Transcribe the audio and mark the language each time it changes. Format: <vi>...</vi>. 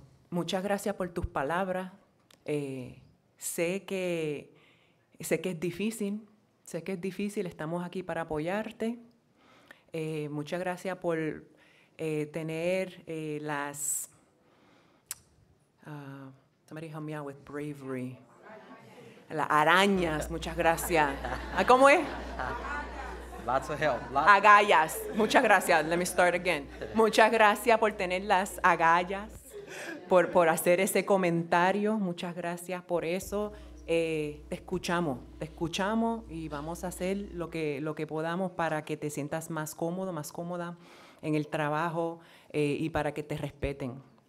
<es>Muchas gracias por tus palabras. Sé que es difícil, estamos aquí para apoyarte. Muchas gracias por tener las...</es> <en>somebody help me out with bravery.</en> <es>Las arañas, muchas gracias. ¿Cómo es?</es> <en>Lots of help.</en> <es>Agallas, muchas gracias.</es> <en>Let me start again.</en> <es>Muchas gracias por tener las agallas, por hacer ese comentario. Muchas gracias por eso. Te escuchamos y vamos a hacer lo que podamos para que te sientas más cómodo, más cómoda en el trabajo y para que te respeten.</es>